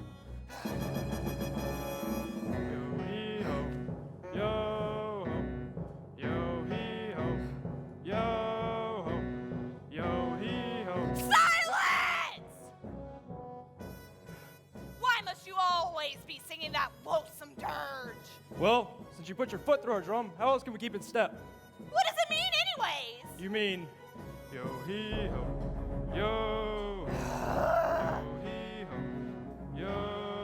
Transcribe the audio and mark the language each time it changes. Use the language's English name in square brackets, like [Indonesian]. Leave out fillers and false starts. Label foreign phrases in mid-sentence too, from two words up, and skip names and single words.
[English] Silence! Why must you always be singing that loathsome dirge? Well, since you put your foot through our drum, how else can we keep in step? What does it mean anyways? You mean yo hee ho, yo hee ho, yo hee ho, yo